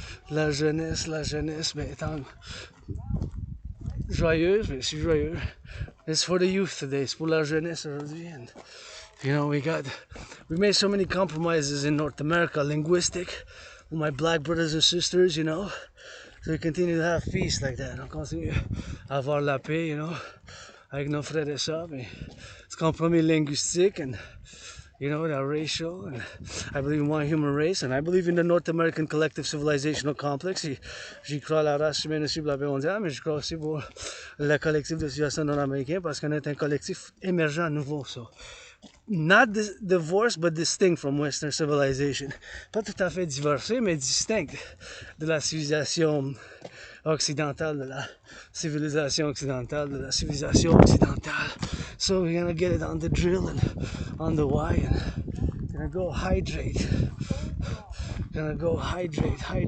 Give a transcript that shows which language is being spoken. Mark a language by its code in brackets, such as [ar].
[fr] La jeunesse, la jeunesse, ben, étant joyeuse, mais je suis joyeux. [en] It's for the youth today, [fr] c'est pour la jeunesse aujourd'hui. [en] And, you know, we made so many compromises in North America, linguistic, with my black brothers and sisters, you know. So we continue to have peace like that. [fr] On continue à avoir la paix, [en] you know, [fr] avec nos frères et sœurs. Mais c'est compromis linguistique [en] and, you know, that racial. And I believe in one human race, and I believe in the North American collective civilizational complex. [fr] J'y crois à la race humaine aussi pour la paix mondiale, mais je crois aussi pour le collectif de Civilisation non-américain parce qu'on est un collectif émergent nouveau. [en] So, not divorced, but distinct from Western civilization. [fr] Pas tout à fait divorcé, mais distinct de la civilisation occidentale, de la civilisation occidentale, de la civilisation occidentale. [en] So we're gonna get it on the drill and on the why, and gonna go hydrate. Gonna go hydrate.